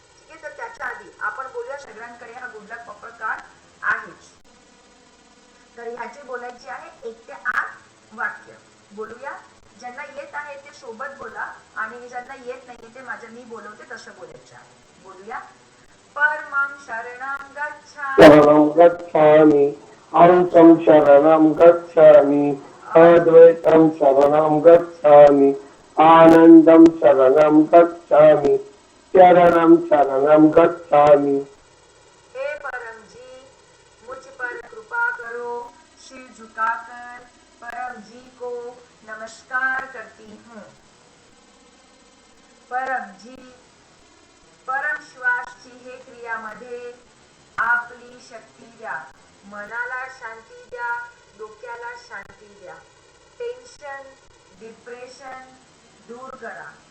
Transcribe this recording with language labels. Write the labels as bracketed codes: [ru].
[mr] ठीक आहे, तर त्याच्या आधी आपण बोलूया सगळ्यांकडे हा गुड लक पॉपर कार्ड आहेच. तर ह्याची बोलायची आहे 1 ते 8 वाक्य. बोलूया. ज्यांना येत आहे ते सोबत बोला आणि ज्यांना येत नाही ते माझं मी बोलवते तसं बोलायचं आहे. बोलूया. [sa] परमं शरणं गच्छामि शरणं गच्छामि अंशं शरणं गच्छामि अद्वैतं शरणं गच्छामि आनन्दं शरणं गच्छामि शरणं शरणं गच्छामि. [hi] हे परम जी, मुझ पर कृपा करो. सिर झुकाकर परम जी को नमस्कार करती हूँ. [mr] परम जी, परम श्वासची हे क्रियामध्ये आपली शक्ती द्या. मनाला शांती द्या, डोक्याला शांती द्या. टेन्शन, डिप्रेशन दूर करा.